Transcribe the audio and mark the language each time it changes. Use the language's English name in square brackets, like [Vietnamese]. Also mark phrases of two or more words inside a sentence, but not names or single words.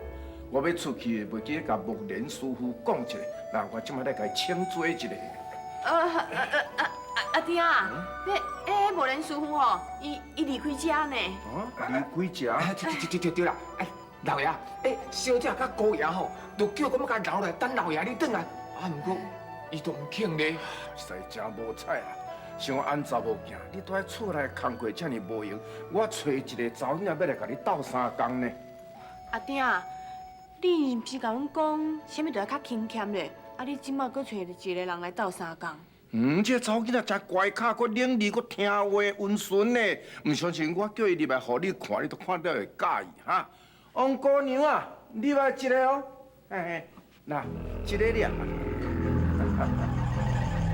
[Min Nan Chinese] 我要出去，袂记甲木莲师傅讲一下，那我即摆来甲伊请罪一下。阿爹啊，迄无莲师傅吼，伊离开家呢。离开家？对啦，老爷，小姐甲姑爷吼，都叫我们甲留来等老爷你转来。啊，毋过伊都唔肯咧。实在真无彩啦！像我安查某囝，你都喺厝内工课遮尔无用，我找一个查某囝要来甲你斗三工呢。阿爹，你毋是甲阮讲，啥物都要较勤俭咧？啊，你即马搁找一个人来斗三工？这查某囝仔真乖巧，佫伶俐，佫听话，温顺呢。唔相信我叫伊入来，互你看，你都看了会介意哈。王姑娘啊，你来一个哦，嘿，那一个俩。